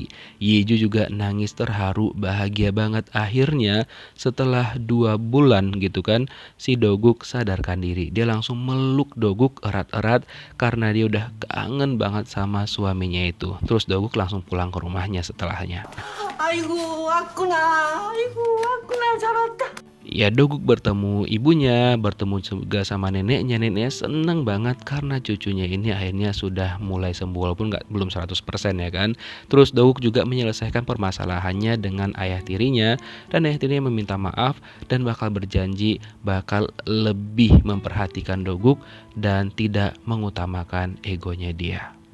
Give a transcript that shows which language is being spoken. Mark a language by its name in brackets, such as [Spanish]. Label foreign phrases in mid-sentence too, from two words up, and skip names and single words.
[Indonesian] Iju juga nangis terharu, bahagia banget. Akhirnya setelah 2 bulan gitu kan, si Doguk sadarkan diri. Dia langsung meluk Doguk erat-erat karena dia udah kangen banget sama suaminya itu. Terus Doguk langsung pulang ke rumahnya setelahnya. [Korean] 아이고 왔구나. 아이고 왔구나. 잘 왔다. [Indonesian] Ya Doguk bertemu ibunya, bertemu juga sama neneknya. Neneknya seneng banget karena cucunya ini akhirnya sudah mulai sembuh walaupun belum 100% ya kan. Terus Doguk juga menyelesaikan permasalahannya dengan ayah tirinya dan ayah tirinya meminta maaf dan bakal berjanji bakal lebih memperhatikan Doguk dan tidak mengutamakan egonya dia.